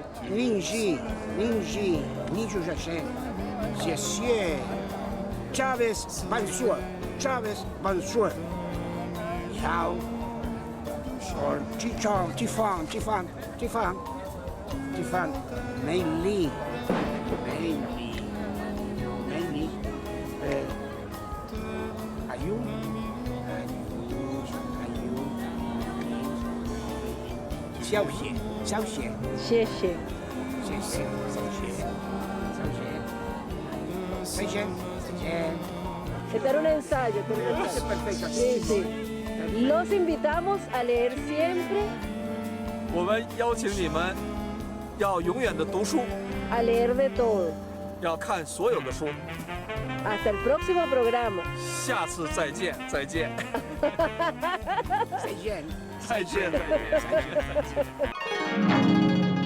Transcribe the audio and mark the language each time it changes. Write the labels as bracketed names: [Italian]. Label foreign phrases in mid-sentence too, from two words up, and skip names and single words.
[Spanish] Ninji, Ninju Yashen, Xie, Chávez Bansuer, Yao, or Chichong, Tifan, Mei Li, Ayun, Xiaoxie. 谢谢。Este era un ensayo. Perfecto. Sí, sí. Los invitamos a leer siempre. [Chinese] 我们邀请你们要永远的读书， [Spanish] A leer de todo. [Chinese] 要看所有的书。 [Spanish] Hasta el próximo programa. [Chinese] 下次再见，再见。再见。再见，再见，再见。